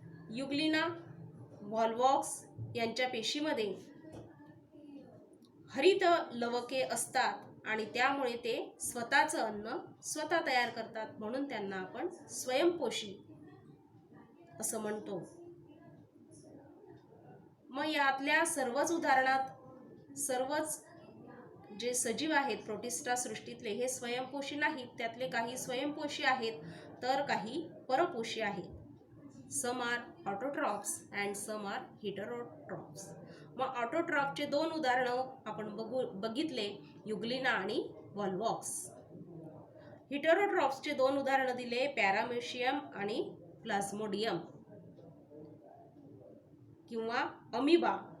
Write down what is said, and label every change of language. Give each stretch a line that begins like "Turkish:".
Marathi: युग्लिना, व्हॉल्वॉक्स यांच्या पेशीमध्ये हरित लवके असतात आणि त्यामुळे ते स्वतःचं अन्न स्वतः तयार करतात, म्हणून त्यांना आपण स्वयंपोषी असं म्हणतो. मग यातल्या सर्वच उदाहरणात सर्वच जे सजीव आहेत प्रोटिस्टा सृष्टीतले हे स्वयंपोषी नाहीत. त्यातले काही स्वयंपोषी आहेत तर काही परपोषी आहेत.
English: Some are autotrophs and some are heterotrophs.
Marathi: मग ऑटोट्रॉपचे दोन उदाहरणं आपण बघितले, युग्लिना आणि व्हॉल्वॉक्स. हिटरोट्रॉप्सचे दोन उदाहरणं दिले, पॅरामेशियम आणि प्लाझ्मोडियम किंवा अमिबा.